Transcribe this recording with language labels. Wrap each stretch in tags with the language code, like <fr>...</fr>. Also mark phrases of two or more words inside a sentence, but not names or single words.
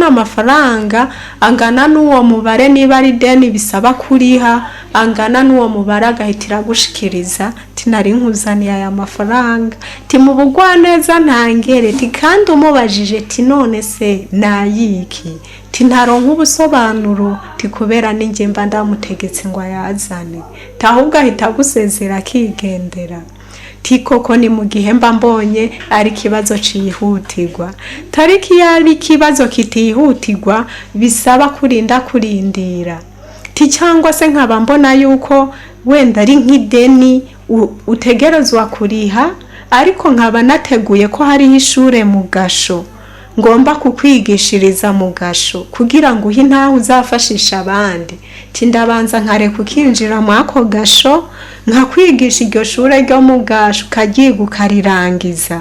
<rn>amafaranga angana n'uwo mubare, niba ari deni bisaba kuriha angana n'uwo mubare agahitira gushikiriza, tinari nkuzaniye aya mafaranga, ti mu bugwaneza ntangere, ti kandi umubajije ti none se nayiki, ti ntaronka ubusobanuro, ti kubera ninjye mba ndamutegetse ngo yazane, tahubwo ahita gusezera akigendera. Ti koko ni mu gihe mba mbonye ari kibazo cihutirwa. Tariki yari kibazo kitihutirwa bisaba kurindira. Ti cyangwa se nkaba mbona yuko wenda ari nk'ideni utegerezwa kuriha, ariko nkaba nateguye ko hari ishure mu Gasho ngomba kukwigishiriza mu Gasho kugira ngo uhi ntaho uzafashisha abandi. Ti ndabanza nkareka ukinjira mu ako Gasho nkakwigisha iryo shure ryo mu Gasho kagiye ukarirangiza.</rn>